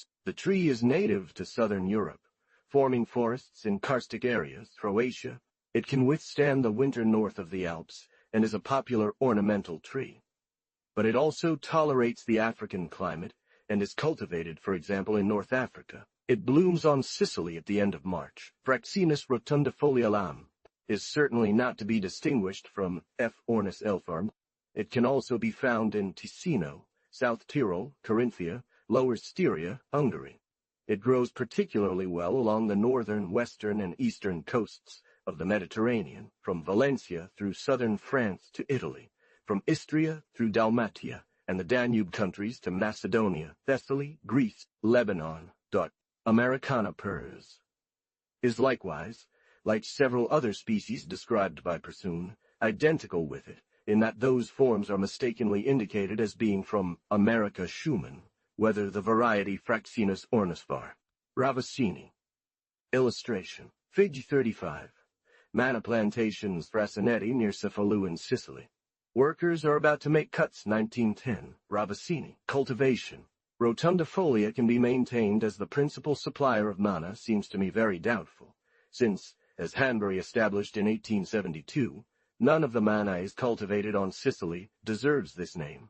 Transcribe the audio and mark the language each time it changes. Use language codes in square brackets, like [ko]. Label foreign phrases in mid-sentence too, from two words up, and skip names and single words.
[en] The tree is native to southern Europe, forming forests in karstic areas, Croatia. It can withstand the winter north of the Alps, and is a popular ornamental tree. But it also tolerates the African climate, and is cultivated, for example, in North Africa. It blooms on Sicily at the end of March. Fraxinus rotundifolia lam is certainly not to be distinguished from F. ornis elfarm. It can also be found in Ticino, South Tyrol, Carinthia, Lower Styria, Hungary. It grows particularly well along the northern, western, and eastern coasts of the Mediterranean, from Valencia through southern France to Italy, from Istria through Dalmatia and the Danube countries to Macedonia, Thessaly, Greece, Lebanon. Americana pers is likewise, like several other species described by Persoon, identical with it, in that those forms are mistakenly indicated as being from America Schumann, whether the variety Fraxinus ornisvar. Ravicini. Illustration. Fig. 35. Manna plantations Frassinetti near Cefalù in Sicily. Workers are about to make cuts 1910. Ravicini. Cultivation. Rotundifolia can be maintained as the principal supplier of manna seems to me very doubtful, since, as Hanbury established in 1872, none of the manna is cultivated on Sicily deserves this name.